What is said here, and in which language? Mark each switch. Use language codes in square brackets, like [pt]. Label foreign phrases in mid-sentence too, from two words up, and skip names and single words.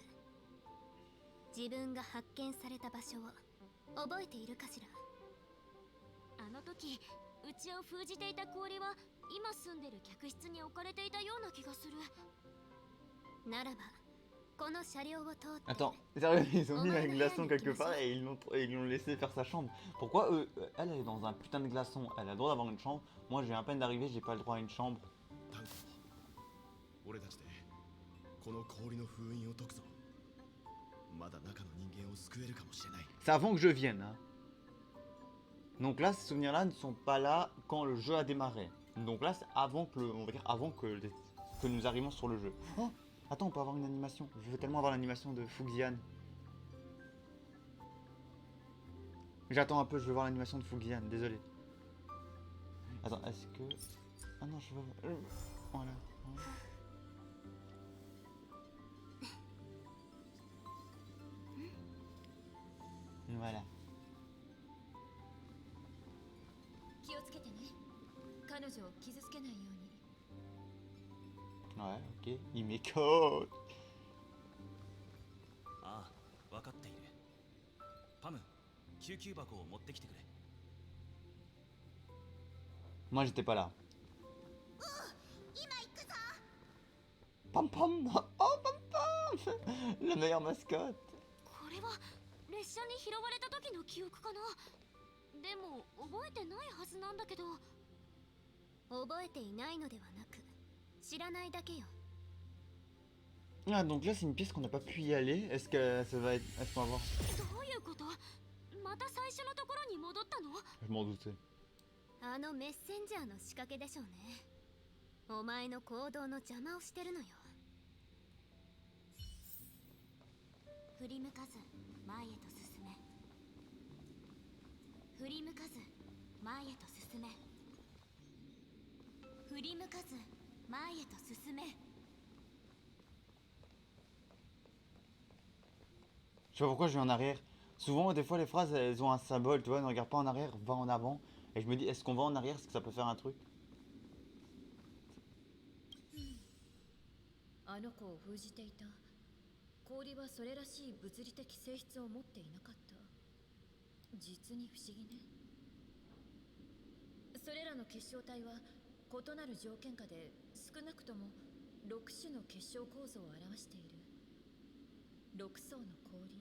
[ja] 自分が発見された場所を覚えているかしら？あの時うちを封じていた氷は今住んでる客室に置かれていたような気がする。ならばこの車両を通って。 [fr] Attends, sérieux, ils ont mis un glaçon quelque part et ils l'ont laissé faire sa chambre. Pourquoi eux, elle est dans un putain de glaçon, elle a le droit d'avoir une chambre. Moi, j'ai à peine d'arriver, j'ai pas le droit à une chambre. [ja] タンク俺たちでこの氷の封印を解くぞ。まだ中の人間を救えるかもしれない。 [fr] C'est avant que je vienne, hein. Donc là, ces souvenirs-là ne sont pas là quand le jeu a démarré. Donc là, c'est avant que, on va dire, avant que nous arrivions sur le jeu. Oh, attends, on peut avoir une animation. Je veux tellement avoir l'animation de Fuxian. J'attends un peu, je veux voir l'animation de Fuxian, désolé. Attends, est-ce que... Ah non, je veux... Voilà. Voilà. [ja] 気をつけてね。彼女を傷つけないように。 [fr] Ouais, ok. Il m'écoute. [ja] ああ、分かっている。パム、救急箱を持ってきてくれ。 [fr] Moi, j'étais pas là. Pam Pam. Oh, Pam Pam. La meilleure mascotte. [ja] これは列車に拾われた時の記憶かな。でも覚えてないはずなんだけど。覚えていないのではなく知らないだけよ。 [fr] Ah, donc là, c'est une pièce qu'on n'a pas pu y aller. Est-ce que ça va être... Est-ce qu'on va voir? [ja] どういうこと？また最初のところに戻ったの？ [fr] Je m'en doutais. [ja] あのメッセンジャーの仕掛けでしょうね。お前の行動の邪魔をしてるのよ。振り向かず前へと進め。振り向かず前へと進め。振り向かず前へと進め。 [fr] Je sais pas pourquoi je vais en arrière. Souvent, des fois, les phrases, elles ont un symbole, tu vois, ne regarde pas en arrière, va en avant. Et je me dis, est-ce qu'on va en arrière? Est-ce que ça peut faire un truc? [ja] あの子を封じていた。氷はそれらしい物理的性質を持っていなかった。実に不思議ね。それらの結晶体は異なる条件下で少なくとも6種の結晶構造を表している。6層の氷。